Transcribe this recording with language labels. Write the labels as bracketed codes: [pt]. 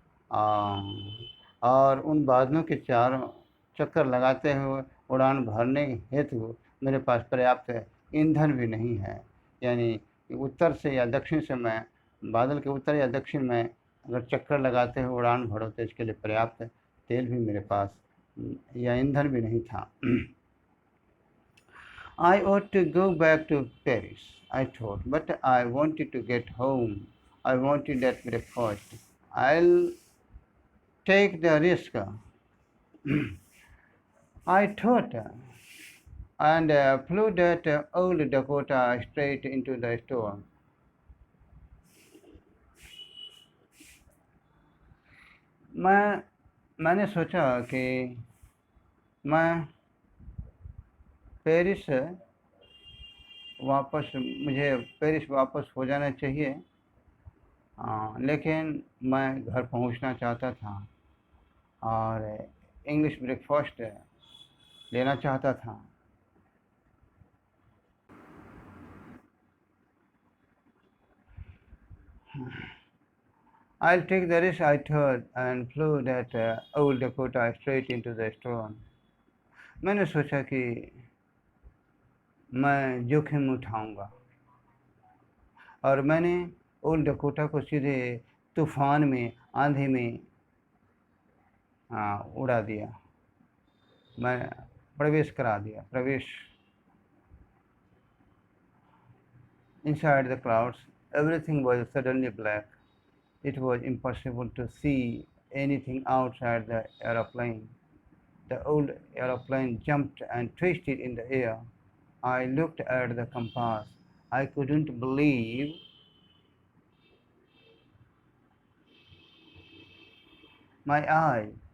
[hi] और उन बादलों के चारों चक्कर लगाते हुए उड़ान भरने हेतु मेरे पास पर्याप्त ईंधन भी नहीं है। यानी उत्तर से या दक्षिण से मैं बादल के उत्तर या दक्षिण में अगर चक्कर लगाते हुए उड़ान भरो तो इसके लिए पर्याप्त तेल भी मेरे पास या ईंधन भी नहीं था। [en] I ought to go back to Paris, I thought, but I wanted to get home. I wanted that breakfast. I'll take the risk, I thought, and flew that old Dakota straight into the storm. [hi] मैंने सोचा कि मैं Paris मुझे Paris वापस हो जाना चाहिए, लेकिन मैं घर पहुंचना चाहता था और इंग्लिश ब्रेकफास्ट लेना चाहता था। [en] I'll take the risk, I thought, and flew that old Dakota straight into the storm. [hi] मैंने सोचा कि मैं जोखिम उठाऊंगा और मैंने ओल्ड डकोटा को सीधे तूफान में, आंधी में उड़ा दिया। मैं प्रवेश करा दिया, प्रवेश। [en] Inside the clouds, everything was suddenly black. It was impossible to see anything outside the aeroplane. The old aeroplane jumped and twisted in the air. I looked at the compass. I couldn't believe my eyes.